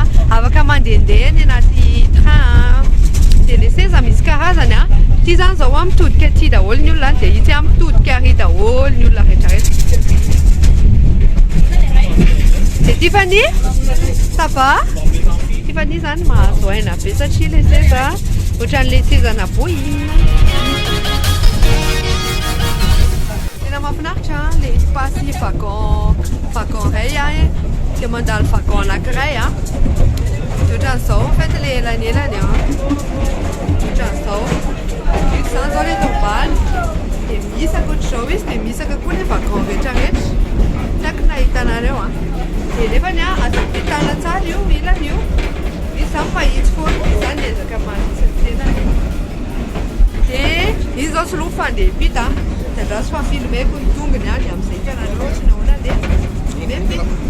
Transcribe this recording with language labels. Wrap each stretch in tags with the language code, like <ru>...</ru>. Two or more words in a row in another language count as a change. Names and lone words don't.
<mg>afaka mandehandeha ny anaty train dia le seza misy karazany a ty zany zao a mitodika aty daholo ny olona dia ity a mitodika ary daholo ny olona rehetrarehetra dia Tiffany</mg> <fr>ça va</fr> <mg>Tiffany zany mahazo aina be satria le seza ohatran'le sezana bohina tena mahafinaritra le pasy vagon ray a dia mandalo vagon anankiray a ohatran'izao</mg> <fr>en fait</fr> <mg>le elanelany a ohatran'izao izany zao le tombany dia misaka ohatr'izao izy dia misaka koa le vagon rehetrarehetra tiako nahitanareo a dia nefany a azo vitana tsara io ilany io izy zany mahitsy foana izany ezaka manitsy ny tenany dia izy zao soloa fandeha pita dia andraso fa filmeko ny tongony any amin'izay hitanareo tsy nahoana dia mempita</mg>